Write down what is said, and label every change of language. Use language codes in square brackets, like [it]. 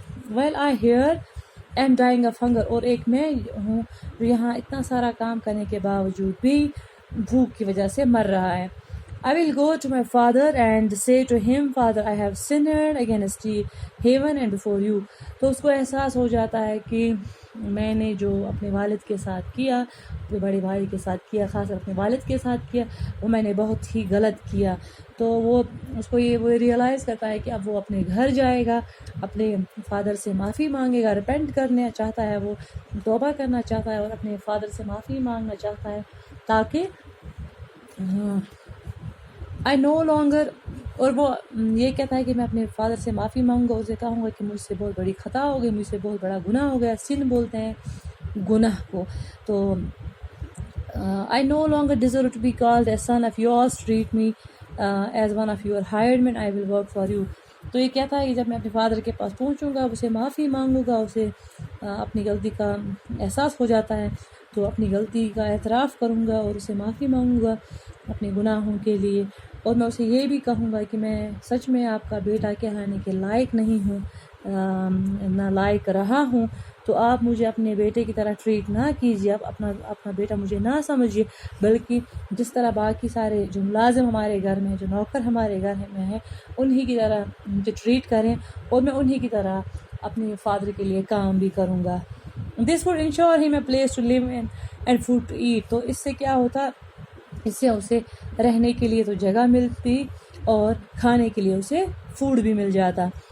[en] while I here am dying of hunger, [ur] اور ایک میں ہوں یہاں اتنا سارا کام کرنے کے باوجود بھی بھوک کی وجہ سے مر رہا ہے. [en] I will go to my father and say to him, Father, I have sinned against heaven and before you. [ur] تو اس کو احساس ہو جاتا ہے کہ میں نے جو اپنے والد کے ساتھ کیا, اپنے بڑے بھائی کے ساتھ کیا, خاص کر اپنے والد کے ساتھ کیا, وہ میں نے بہت ہی غلط کیا. تو وہ اس کو وہ ریئلائز کرتا ہے کہ اب وہ اپنے گھر جائے گا, اپنے فادر سے معافی مانگے گا, ریپینٹ کرنا چاہتا ہے, وہ توبہ کرنا چاہتا ہے اور اپنے فادر سے معافی مانگنا چاہتا ہے تاکہ [en] I no longer, [ur] اور وہ یہ کہتا ہے کہ میں اپنے فادر سے معافی مانگوں گا, اسے کہوں گا کہ مجھ سے بہت بڑی خطا ہو گئی, مجھ سے بہت بڑا گناہ ہو گیا. سن بولتے ہیں گناہ کو. [en] تو I no longer deserve to be called a son of yours, treat me as one of your hired men, I will work for you. [ur] تو یہ کہتا ہے کہ جب میں اپنے فادر کے پاس پہنچوں گا, اسے معافی مانگوں گا, اسے اپنی غلطی کا احساس ہو جاتا ہے تو اپنی غلطی کا اعتراف کروں گا اور اسے معافی مانگوں گا اپنے گناہوں کے لیے. اور میں اسے یہ بھی کہوں گا کہ میں سچ میں آپ کا بیٹا کہلانے کے لائق نہیں ہوں, نہ لائق رہا ہوں, تو آپ مجھے اپنے بیٹے کی طرح ٹریٹ نہ کیجیے, آپ اپنا بیٹا مجھے نہ سمجھیے, بلکہ جس طرح باقی سارے جو ملازم ہمارے گھر میں ہیں, جو نوکر ہمارے گھر میں ہیں, انہی کی طرح مجھے ٹریٹ کریں اور میں انہی کی طرح اپنے فادر کے لیے کام بھی کروں گا. [en] This would ensure him a place to live in and food to eat. [ur] تو اس سے کیا ہوتا, اس سے اسے رہنے کے لیے تو جگہ ملتی اور کھانے کے لیے اسے فوڈ بھی مل جاتا.